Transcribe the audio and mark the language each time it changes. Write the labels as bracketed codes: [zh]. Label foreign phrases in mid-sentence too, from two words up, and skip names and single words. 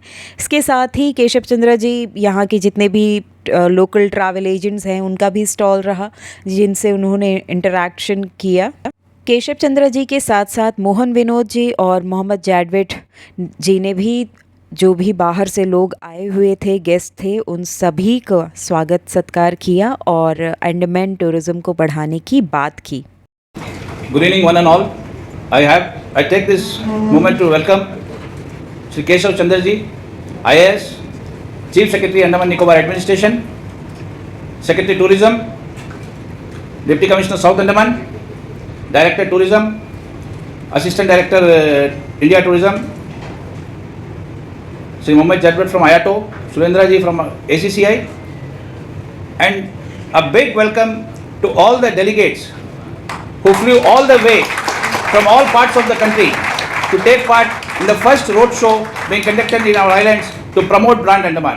[hi] इसके साथ ही केशव चंद्रा जी यहाँ के जितने भी [en] local travel agents [hi] हैं उनका भी स्टॉल रहा, जिनसे उन्होंने इंटरैक्शन किया। केशव चंद्रा जी के साथ साथ मोहन विनोद जी और मोहम्मद जैडविट जी ने भी जो भी बाहर से लोग आए हुए थे, गेस्ट थे, उन सभी का स्वागत सत्कार किया और अंडमान टूरिज़्म को बढ़ाने की बात की। [en] Good evening, one and all. I take this moment to welcome Sri Kashav Chandra ji, IAS, Chief Secretary Andaman Nicobar Administration, Secretary Tourism, Deputy Commissioner South Andaman, Director Tourism, Assistant Director India Tourism, Sri Mohammed Jadwat from IATO, Surendra ji from ACCI, and a big welcome to all the delegates who flew all the way from all parts of the country to take part in the first road show being conducted in our islands to promote brand Andaman.